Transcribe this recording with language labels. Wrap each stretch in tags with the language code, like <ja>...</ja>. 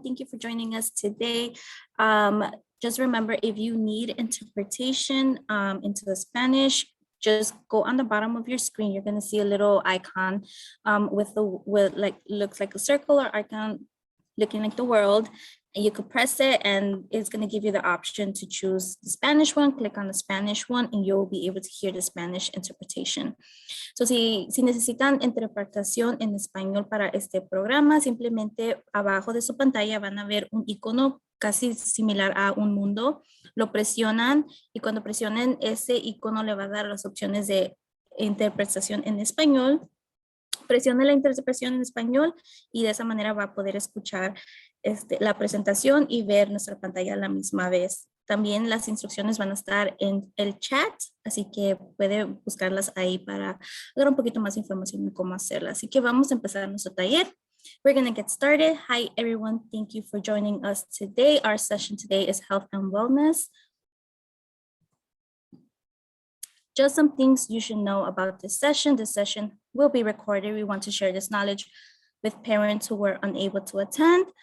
<en>Thank you for joining us today. Just remember, if you need interpretation into the Spanish, just go on the bottom of your screen. You're going to see a little icon with like looks like a circle or icon looking like the world. And you could press it and it's going to give you the option to choose the Spanish one. Click on the Spanish one and you'll be able to hear the Spanish interpretation.</en> <es>So, si necesitan interpretación en español para este programa, simplemente abajo de su pantalla van a ver un icono casi similar a un mundo. Lo presionan y cuando presionen ese icono le va a dar las opciones de interpretación en español. Presione la interpretación en español y de esa manera va a poder escuchar la presentación y ver nuestra pantalla a la misma vez. También las instrucciones van a estar en el chat, así que puede buscarlas ahí para dar un poquito más de información de cómo hacerlas. Así que vamos a empezar nuestro taller.</es> <en>We're going to get started. Hi, everyone. Thank you for joining us today. Our session today is health and wellness. Just some things you should know about this session. This session will be recorded. We want to share this knowledge with parents who were unable to attend.</en>